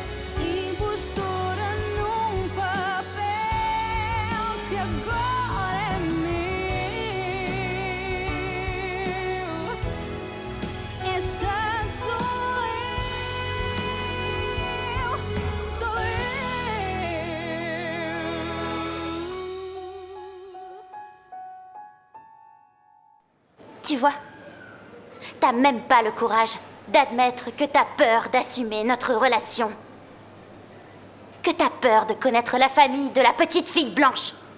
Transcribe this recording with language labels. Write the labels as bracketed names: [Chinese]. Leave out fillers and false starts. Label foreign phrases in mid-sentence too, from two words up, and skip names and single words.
[Portuguese] Impostora num papel que agora é meu. Esta sou eu, sou eu. [French] Tu vois, t'as même pas le courage d'admettre que t'as peur d'assumer notre relation. Que t'as peur de connaître la famille de la petite fille blanche.